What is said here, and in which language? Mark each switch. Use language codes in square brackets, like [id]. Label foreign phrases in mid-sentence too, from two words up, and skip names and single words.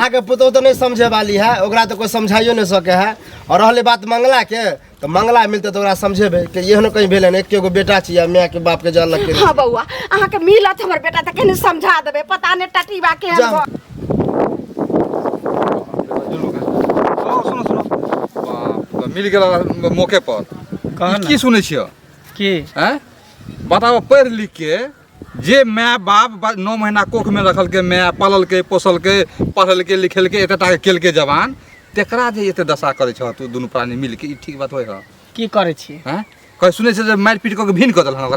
[mai] अहाँ के पुतो तो नहीं समझे वाली है ओकरा तो कोई समझाइयो नहीं सके है और रहले बात मंगला के तो मंगला मिलते तो ओकरा समझेबे कि एहनो कहीं भेले ने एकेगो बेटा छी या माय के बाप के जान लग के हां बौआ अहाँ के मिलत हमर बेटा त केने समझा देबे पता ने टटीबा के हम सुनो सुनो बाप मिल गेल मौके पर की सुनै छियो की हैं बताओ पढ़ लिख के जे माय बाप 9 महीना कोख में रखल के माय पालल के पोसल के पढ़ल के लिखल के एतटा के केल के जवान तेकरा जे एते दशा करे छ तू दुनु प्राणी मिल के ई ठीक बात होय ह की करे छी हैं कह सुनै छै जे मार पीट के भिन क देल ओकरा